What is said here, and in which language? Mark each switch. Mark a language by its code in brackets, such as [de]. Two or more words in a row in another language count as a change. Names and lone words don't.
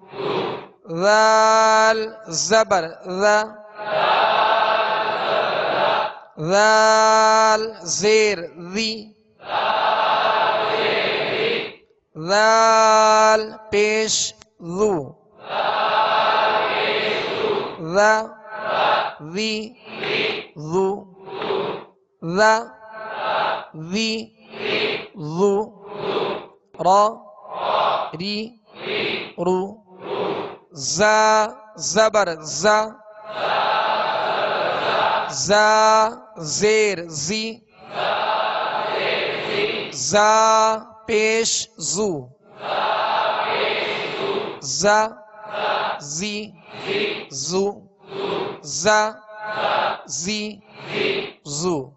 [fa] ذال زبر ذا، ذال زیر ذی، ذال پیش ذو، ذا ذی ذو، ذا ذی ذو. را ری رو. زا زبر زا، زا زیر زی، زا پیش زو، زا زی زو، زا زی زو.